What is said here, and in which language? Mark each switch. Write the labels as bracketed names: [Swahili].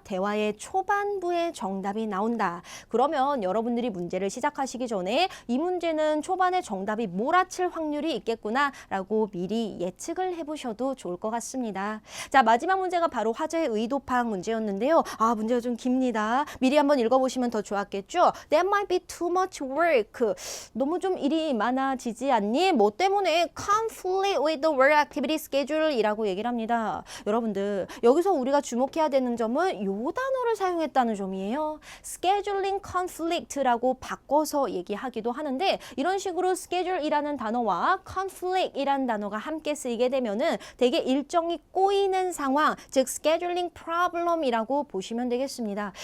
[Korean] 대화의 초반부에 정답이 나온다. 그러면 여러분들이 문제를 시작하시기 전에 이 문제는 초반에 정답이 몰아칠 확률이 있겠구나라고 미리 예측을 해보셔도 좋을 것 같습니다. 자, 마지막 문제가 바로 화제의 의도 파악 문제였는데요. 아, 문제가 좀 깁니다. 미리 한번 읽어보시면 더 좋았겠죠? [English] That might be too much work. [Korean] 너무 좀 일이 많아지지 않니? 뭐 때문에 [English] conflict with the work activity schedule [Korean] 이라고 얘기를 합니다. 여러분들, 여기서 우리가 주목해야 되는 점은 이 단어를 사용했다는 점이에요. scheduling conflict라고 바꿔서 얘기하기도 하는데 이런 식으로 schedule이라는 단어와 conflict이라는 단어가 함께 쓰이게 되면은 되게 일정이 꼬이는 상황, 즉 scheduling problem이라고 보시면 되겠습니다.